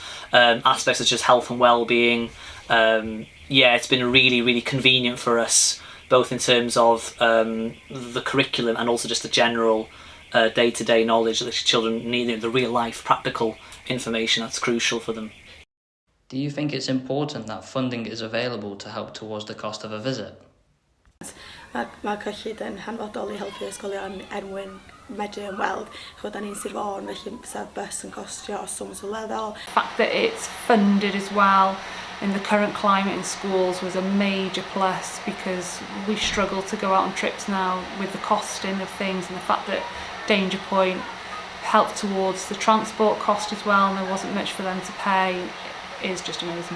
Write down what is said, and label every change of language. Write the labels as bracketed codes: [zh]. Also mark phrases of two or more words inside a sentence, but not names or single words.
[en] Aspects such as health and well-being. It's been really, really convenient for us, both in terms of the curriculum and also just the general day-to-day knowledge that the children need, the real-life practical information that's crucial for them. Do you think it's important that funding is available to help towards the cost of a visit? [cy] Mae cyllid yn hanfodol i helpu ysgolion enwyn medru ymweld. Chod, da ni'n Sir Fôn, felly bysa'r bus yn costio swm sylweddol. [en] The fact that it's funded as well in the current climate in schools was a major plus, because we struggle to go out on trips now with the costing of things, and the fact that DangerPoint helped towards the transport cost as well, and there wasn't much for them to pay, is just amazing.